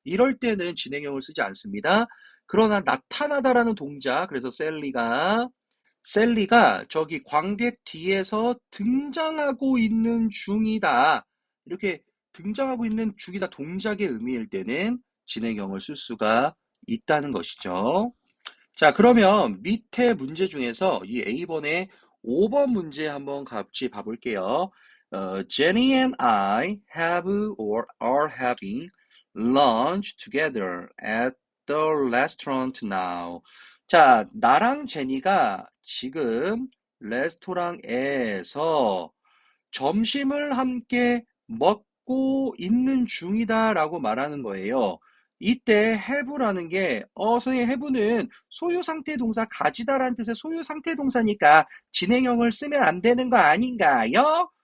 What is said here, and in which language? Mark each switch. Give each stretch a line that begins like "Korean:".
Korean: 이럴 때는 진행형을 쓰지 않습니다. 그러나 나타나다라는 동작, 그래서 셀리가 저기 관객 뒤에서 등장하고 있는 중이다. 이렇게 등장하고 있는 중이다 동작의 의미일 때는 진행형을 쓸 수가 있다는 것이죠. 자, 그러면 밑에 문제 중에서 이 A번의 5번 문제 한번 같이 봐볼게요.
English: Jenny and I have or are having lunch together at the restaurant now.
Korean: 자, 나랑 제니가 지금 레스토랑에서 점심을 함께 먹고 있는 중이다라고 말하는 거예요. 이때 have라는 게 선생님 have는 소유 상태 동사 가지다라는 뜻의 소유 상태 동사니까 진행형을 쓰면 안 되는 거 아닌가요?